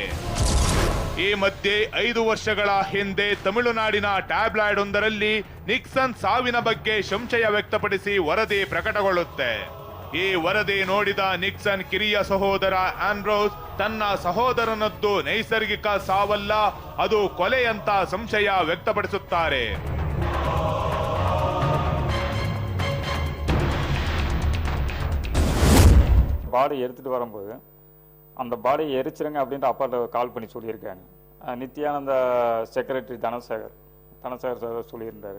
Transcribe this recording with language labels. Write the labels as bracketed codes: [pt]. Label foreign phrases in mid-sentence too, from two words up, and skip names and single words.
[kn] ಈ ಮಧ್ಯೆ 5 ವರ್ಷಗಳ ಹಿಂದೆ ತಮಿಳುನಾಡಿನ ಟ್ಯಾಬ್ಲಾಯ್ಡ್ ಒಂದರಲ್ಲಿ ನಿಕ್ಸನ್ ಸಾವಿನ ಬಗ್ಗೆ ಸಂಶಯ ವ್ಯಕ್ತಪಡಿಸಿ ವರದಿ ಪ್ರಕಟಗೊಳ್ಳುತ್ತೆ. ಈ ವರದಿ ನೋಡಿದ ನಿಕ್ಸನ್ ಕಿರಿಯ ಸಹೋದರ ಆಂಡ್ರೋಸ್ ತನ್ನ ಸಹೋದರನದ್ದು ನೈಸರ್ಗಿಕ ಸಾವಲ್ಲ, ಅದು ಕೊಲೆ ಅಂತ ಸಂಶಯ ವ್ಯಕ್ತಪಡಿಸುತ್ತಾರೆ. [ta] பாடி எடுத்துட்டு வரும்போது அந்த பாடியை எரிச்சிருங்க அப்படின்ட்டு அப்பாட்ட கால் பண்ணி சொல்லியிருக்காங்க. நித்யானந்த செக்ரட்டரி தனசேகர் சார் சொல்லியிருந்தாரு.